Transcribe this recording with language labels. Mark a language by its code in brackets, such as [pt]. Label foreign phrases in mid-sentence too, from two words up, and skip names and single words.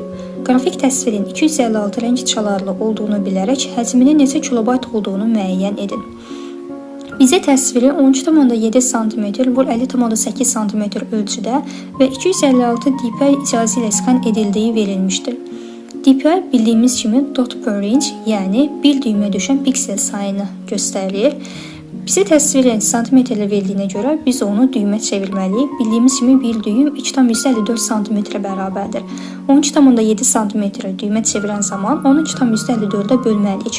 [az] Qrafik təsvirin 256 rəng çalarlı olduğunu bilərək həcminin neçə kilobayt olduğunu müəyyən edin. Bizə təsviri 13,7 sm vur 50,8 sm ölçüdə və 256 dpi icazə ilə skan edildiyi verilmişdir. DPI bildiyimiz kimi [en] dot per inch, [az] yəni bir düymə düşən piksel sayını göstərir. Bizə təsvirin santimetrlə verdiyinə görə biz onu düymə çevirməliyik. Bildiyimiz kimi bir düym 2,54 cm bərabərdir. 12,7 cm düymə çevirən zaman onu 2,54-ə bölməliyik.